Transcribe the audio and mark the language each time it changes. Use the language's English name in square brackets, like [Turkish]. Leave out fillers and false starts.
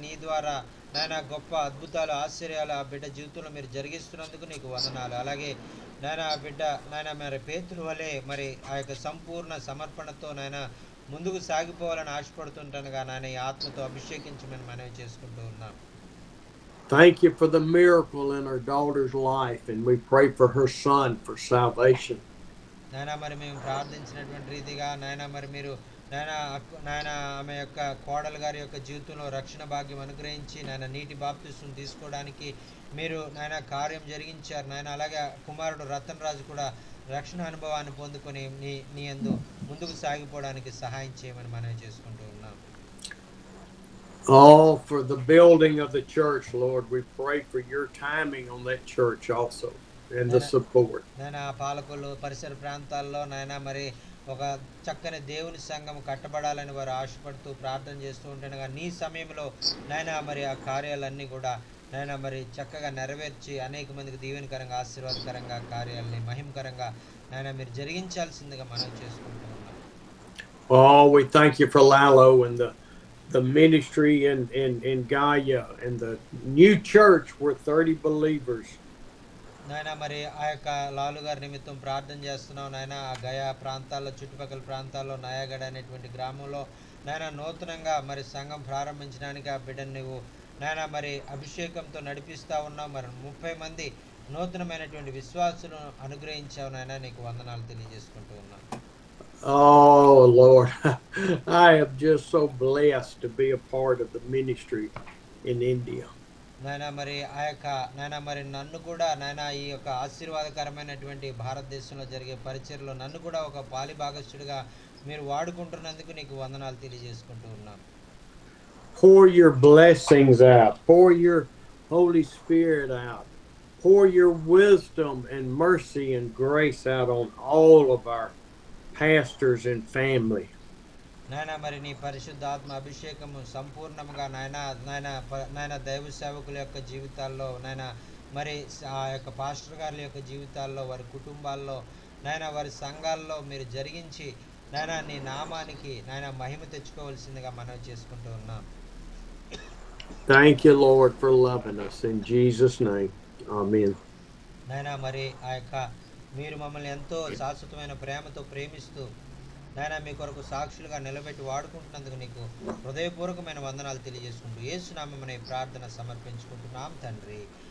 [Telugu] నీ ద్వారా నాయన గొప్ప అద్భుతాలు ఆశ్చర్యాలు ఆ బిడ్డ జీవితంలో మీరు జరిగిస్తున్నందుకు నీకు వందనాలు. అలాగే నాయన ఆ బిడ్డ నాయన మరి పేతురు వలె మరి ఆ యొక్క సంపూర్ణ సమర్పణతో నాయన ముందుకు సాగిపోవాలని ఆశపడుతుంటానుగా నాయన ఈ ఆత్మతో అభిషేకించమని మనవి చేసుకుంటూ ఉన్నాం. [English] Thank you for the miracle in our daughter's life, and we pray for her son for salvation. [Telugu] నాయన మరి మేము ప్రార్థించినటువంటి రీతిగా నాయన మరి మీరు నాయన ఆమె యొక్క కోడలు గారి యొక్క జీవితంలో రక్షణ భాగ్యం అనుగ్రహించి నాయన నీటి బాప్తిస్మం తీసుకోవడానికి మీరు నాయన కార్యం జరిగించారు నాయన. అలాగే కుమారుడు రతన్ రాజు కూడా రక్షణ అనుభవాన్ని పొందుకొని నీ యందు ముందుకు సాగిపోవడానికి సహాయం చేయమని మనం చేసుకుంటూ ఉన్నాం. [English] Oh, for the building of the church, Lord, we pray for your timing on that church also and the support. [Telugu] నాయన పాలకులు పరిసర ప్రాంతాల్లో నాయన మరి ఒక చక్కని దేవుని సంఘం కట్టబడాలని వారు ఆశపడుతూ ప్రార్థన చేస్తూ ఉంటుండగా నీ సమయంలో నాయన మరి ఆ కార్యాలన్నీ కూడా నాయన మరి చక్కగా నెరవేర్చి అనేక మందికి దీవెనకరంగా ఆశీర్వాదకరంగా కార్యాలని మహిమకరంగా నాయన మీరు జరిగించాల్సిందిగా మనం చేసుకుంటూ ఉన్నాం. [English] Oh, we thank you for Lalo and the ministry in Gaia and the new church where 30 believers. [Telugu] నాయన మరి ఆ యొక్క లాలు గారి నిమిత్తం ప్రార్థన చేస్తున్నాం నాయన. ఆ గయా ప్రాంతాల్లో చుట్టుపక్కల ప్రాంతాల్లో నయాగఢ అనేటువంటి గ్రామంలో నాయన నూతనంగా మరి సంఘం ప్రారంభించడానికి ఆ బిడ్డను నువ్వు నాయన మరి అభిషేకంతో నడిపిస్తూ ఉన్నావు. మరి 30 మంది నూతనమైనటువంటి విశ్వాసులను అనుగ్రహించావు నాయన. నీకు వందనాలు తెలియజేసుకుంటూ ఉన్నాం. [English] Oh Lord, I am just so blessed to be a part of the ministry in India. [Telugu] నాయన మరి ఆ యొక్క నాయన మరి నన్ను కూడా నాయన ఈ యొక్క ఆశీర్వాదకరమైనటువంటి భారతదేశంలో జరిగే పరిచర్లో నన్ను కూడా ఒక పాలి భాగస్థుడిగా మీరు వాడుకుంటున్నందుకు నీకు వందనాలు తెలియజేసుకుంటూ ఉన్నాం. [English] Pour your blessings out, pour your Holy Spirit out, pour your wisdom and mercy and grace out on all of our pastors and family. [Telugu] నాయన మరి నీ పరిశుద్ధాత్మ అభిషేకము సంపూర్ణంగా నాయన దైవ సేవకుల యొక్క జీవితాల్లో నాయన మరి ఆ యొక్క పాస్టర్ గారి యొక్క జీవితాల్లో వారి కుటుంబాల్లో నాయన వారి సంఘాల్లో మీరు జరిగించి నాయన నీ నామానికి నాయన మహిమ తెచ్చుకోవాల్సిందిగా మనం చేసుకుంటూ ఉన్నాం. [English] Thank you, Lord, for loving us. In Jesus' name, amen. [Telugu] నాయన మరి ఆ యొక్క మీరు మమ్మల్ని ఎంతో శాశ్వతమైన ప్రేమతో ప్రేమిస్తూ నాయన మీ కొరకు సాక్షులుగా నిలబెట్టి వాడుకుంటున్నందుకు నీకు హృదయపూర్వకమైన వందనాలు తెలియజేసుకుంటూ యేసు నామమున ప్రార్థన సమర్పించుకుంటున్నాం తండ్రి.